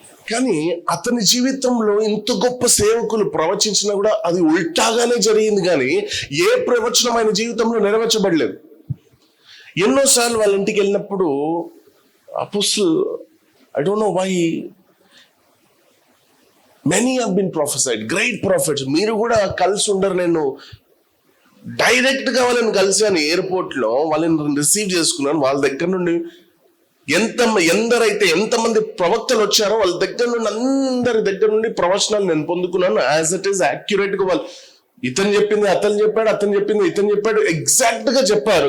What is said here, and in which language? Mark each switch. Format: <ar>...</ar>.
<te>కానీ అతని జీవితంలో ఇంత గొప్ప సేవకులు ప్రవచించినా కూడా అది ఉల్టాగానే జరిగింది, కానీ ఏ ప్రవచనం ఆయన జీవితంలో నెరవేర్చబడలేదు. ఎన్నోసార్లు వాళ్ళ ఇంటికి వెళ్ళినప్పుడు అపోస్తలు,</te> <en>I don't know why, many have been prophesied, great prophets.</en> <te>మీరు కూడా కలిసి ఉండరు. నేను డైరెక్ట్ గా వాళ్ళని కలిసాను ఎయిర్పోర్ట్ లో, వాళ్ళని రిసీవ్ చేసుకున్నాను. వాళ్ళ దగ్గర నుండి ఎంతమంది ప్రవక్తలు వచ్చారో వాళ్ళ దగ్గర నుండి, అందరి దగ్గర నుండి ప్రవచనాలు నేను పొందుకున్నాను.</te> <en>as it is accurate</en> <te>గా వాళ్ళు ఇతను చెప్పింది అతను చెప్పాడు, అతను చెప్పింది ఇతను చెప్పాడు, ఎగ్జాక్ట్ గా చెప్పారు.</te>